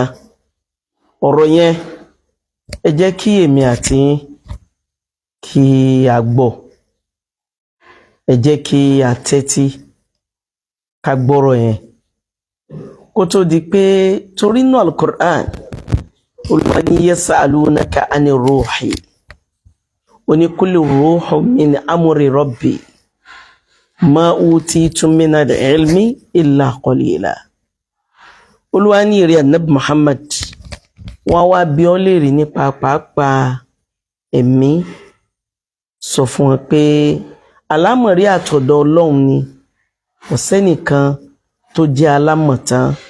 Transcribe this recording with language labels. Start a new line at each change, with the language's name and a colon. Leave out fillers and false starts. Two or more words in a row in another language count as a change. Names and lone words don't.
Yoruba: Ọ̀rọ̀ yẹn ẹ jẹ́ kí èmi àti kí a gbọ́, ẹ jẹ́ kí a tẹ́tí ká gbọ́rọ̀ yẹn kó tó di pé torí nínú al-Qur'an Olúwa ní
Arabic: يسألونك عن روحي
Yoruba: ó ní
Arabic: قل الروح من أمر ربي ما أوتيتم من العلم إلا قليلا.
Yoruba: Olúwa ní ìrẹ́ Ànábì Muhammad wọ́n wá bí ọ́ léèrè nípa pàápàá ẹ̀mí, sọ fún wọn pé alámọ̀rí àtọ̀dọ̀ Ọlọ́run ni, kò sẹ́nìkan tó jẹ́ alámọ̀tán.